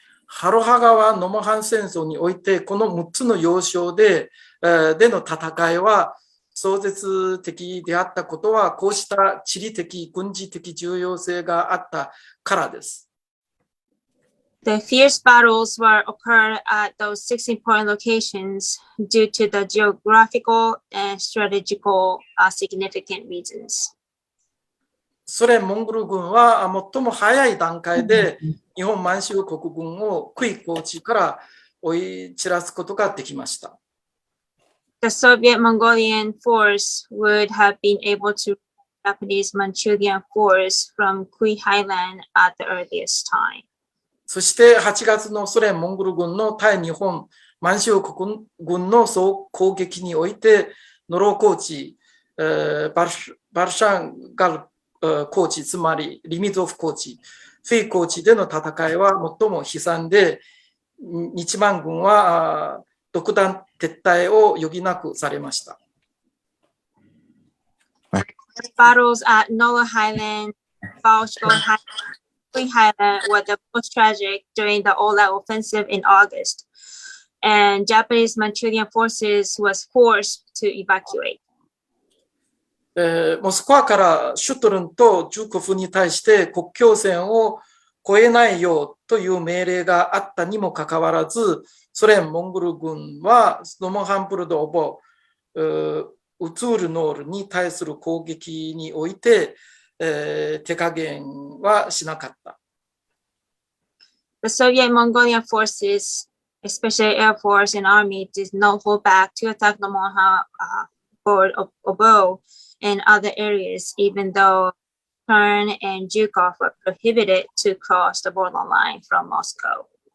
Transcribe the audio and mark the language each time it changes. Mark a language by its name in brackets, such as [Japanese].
[Japanese] ハルハ川ノモハン戦争においてこの6つの要衝での戦いは壮絶的であったことはこうした地理的軍事的重要性があったからです。 [English] The fierce battles were occurred at those 6 important locations due to the geographical and strategical significant reasons. [Japanese] ソ連モンゴル軍は最も早い段階で日本満州国軍をクイ高地から追い散らすことができました。 [English] The Soviet Mongolian force would have been able to Japanese Manchurian force from Kui Highland at the earliest time. [Japanese] そして8月のソ連モンゴル軍の対日本満州国軍の総攻撃においてノロ高地、バルシャンガル高地、つまりリミゾフ高地、フィ高地での戦いは最も悲惨で、日満軍は独断撤退を余儀なくされました。 [English] Battles at Nolo Highland, Balshgol Highland, Kui Highland were the most tragic during the all-out offensive in August, and Japanese Manchurian forces was forced to evacuate. [Japanese] モスクワからシュトルンとジュコフに対して国境線を越えないようという命令があったにもかかわらず、ソ連モンゴル軍はノモンハンプルド・オボ、ウツールノールに対する攻撃において、手加減はしなかった。 [English] The Soviet Mongolian forces, especially Air Force and Army, did not hold back to attack Nomonhan Obo and other areas, even though Kern and Zhukov were prohibited to cross the borderline from Moscow.